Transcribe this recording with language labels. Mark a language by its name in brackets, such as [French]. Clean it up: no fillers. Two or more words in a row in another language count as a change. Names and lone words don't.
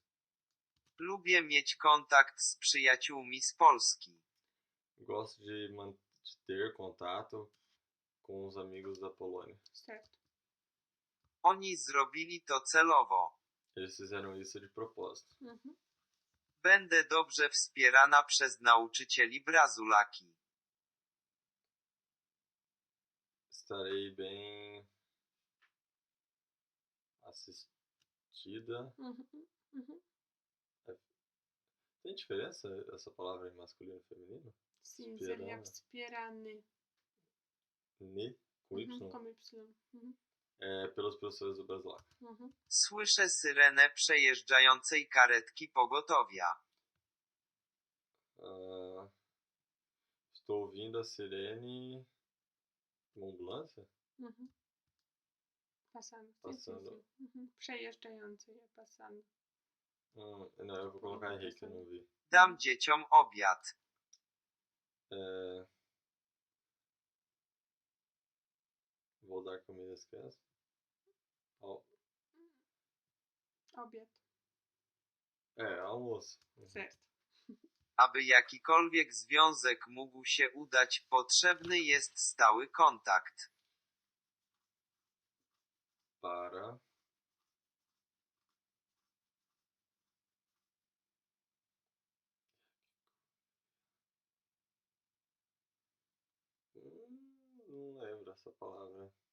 [Polish] Lubię mieć kontakt z przyjaciółmi z Polski. [Portuguese] Gosto de ter contato com os amigos da Polônia. Certo. [Polish] Oni zrobili to celowo. [Portuguese] Eles fizeram isso de propósito. Mhm. [Polish] Będę dobrze wspierana przez nauczycieli Brazulaki. [Portuguese] Estarei bem assistida. Mhm. Mhm. Tem diferença essa palavra em masculino e feminino? Sim, seria [Polish] Wspierany. wspierany. [Portuguese] Ne, com Y. Mhm. Com Y. Mhm. Pelos professores do Brasulac. Mhm. [Polish] Słyszę syrenę przejeżdżającej karetki pogotowia. [Portuguese] Estou ouvindo a sirene de uma ambulância? Mhm. Passando. Sim, Passando. sim, sim. Mhm. Przejeżdżający je passando. Não, eu vou colocar Henrique, eu não vi. [Polish] Dam dzieciom obiad. [Portuguese] Vou dar comida às crianças. [Polish] Obiad. [Portuguese] Almoço. Certo. [Polish] Aby jakikolwiek związek mógł się udać, potrzebny jest stały kontakt. [Portuguese] Para não lembro essa palavra.